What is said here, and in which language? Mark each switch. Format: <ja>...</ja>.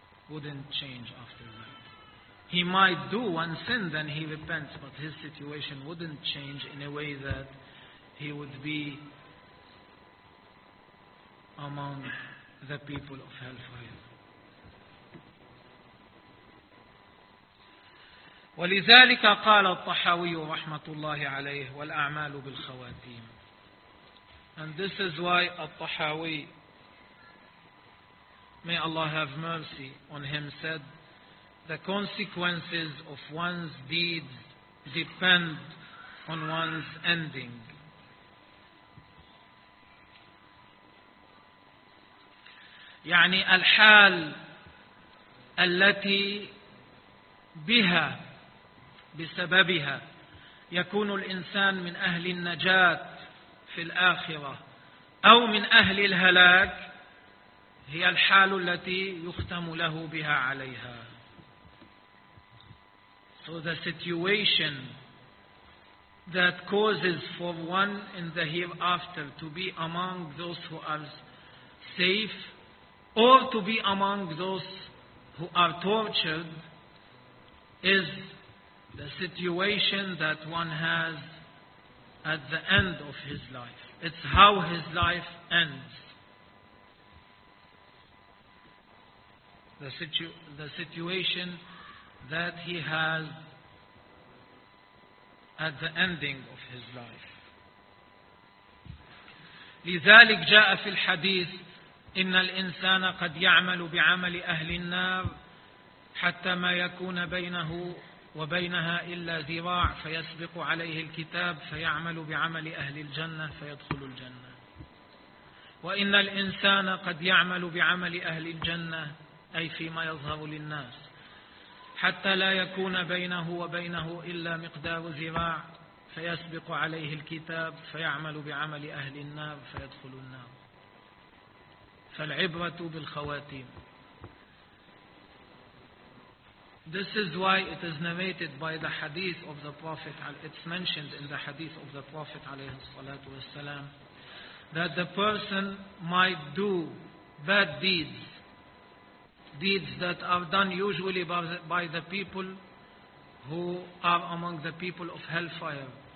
<en>Wouldn't change after that. He might do one sin, then he repents, but his situation wouldn't change in a way that he would be among the people of hellfire.</en> <ar>ولذلك قال الطحاوي رحمة الله عليه والأعمال بالخواتيم.</ar> <en>And this is why الطحاوي, may Allah have mercy on him, said, the consequences of one's deeds depend on one's ending.</en> <ar>يعني الحال التي بها بسببها يكون الإنسان من أهل النجاة في الآخرة أو من أهل الهلاك هي الحال التي يختم له بها عليها.</ar> <en>So the situation that causes for one in the hereafter to be among those who are safe or to be among those who are tortured is the situation that one has at the end of his life. It's how his life ends. The situation that he has at the ending of his life.</en> <ar>لذلك جاء في الحديث إن الإنسان قد يعمل بعمل أهل النار حتى ما يكون بينه وبينها إلا ذراع فيسبق عليه الكتاب فيعمل بعمل أهل الجنة فيدخل الجنة وإن الإنسان قد يعمل بعمل أهل الجنة أي فيما يظهر للناس حتى لا يكون بينه وبينه إلا مقدار ذراع فيسبق عليه الكتاب فيعمل بعمل أهل النار فيدخل النار فالعبرة بالخواتيم.</ar> <en>This is why it is narrated by the hadith of the Prophet, it's mentioned in the hadith of the Prophet</en> <ar>عليه الصلاة والسلام,</ar> <en>that the person might do bad deeds that are done usually by the people who are among the people of hellfire.</en>